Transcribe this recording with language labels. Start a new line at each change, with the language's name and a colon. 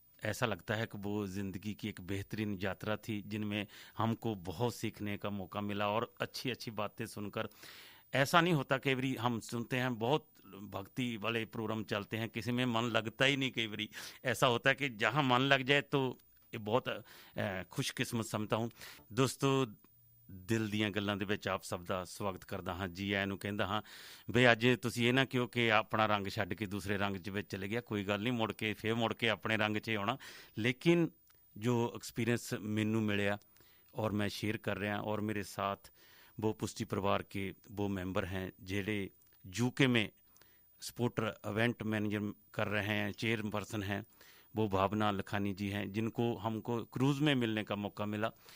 Hindi: ऐसा लगता है कि वो ज़िंदगी की एक बेहतरीन यात्रा थी, जिनमें हमको बहुत सीखने का मौका मिला और अच्छी अच्छी बातें सुनकर। ऐसा नहीं होता, कई बार हम सुनते हैं बहुत भक्ति वाले प्रोग्राम चलते हैं, किसी में मन लगता ही नहीं। कई बार ऐसा होता है कि जहाँ मन लग जाए तो
Punjabi: ਬਹੁਤ ਖੁਸ਼ਕਿਸਮਤ ਸਮਝਦਾ ਹਾਂ। ਦੋਸਤੋ, ਦਿਲ ਦੀਆਂ ਗੱਲਾਂ ਦੇ ਵਿੱਚ ਆਪ ਸਭ ਦਾ ਸਵਾਗਤ ਕਰਦਾ ਹਾਂ, ਜੀ ਆਇਆਂ ਨੂੰ ਕਹਿੰਦਾ ਹਾਂ। ਬਈ ਅੱਜ ਤੁਸੀਂ ਇਹ ਨਾ ਕਿਉਂ ਕਿ ਆਪਣਾ ਰੰਗ ਛੱਡ ਕੇ ਦੂਸਰੇ ਰੰਗ 'ਚ ਵਿੱਚ ਚਲੇ ਗਿਆ, ਕੋਈ ਗੱਲ ਨਹੀਂ, ਮੁੜ ਕੇ ਆਪਣੇ ਰੰਗ 'ਚ ਆਉਣਾ।
Hindi: ਲੇਕਿਨ जो एक्सपीरियंस मैनू मिले और मैं शेयर कर रहा, और मेरे साथ वो पुष्टि परिवार के वो मेंबर हैं जेडे यूके में सपोर्टर इवेंट मैनेजर कर रहे हैं, चेयरपर्सन हैं, वो भावना लखानी जी हैं, जिनको हमको क्रूज़ में मिलने का मौका मिला।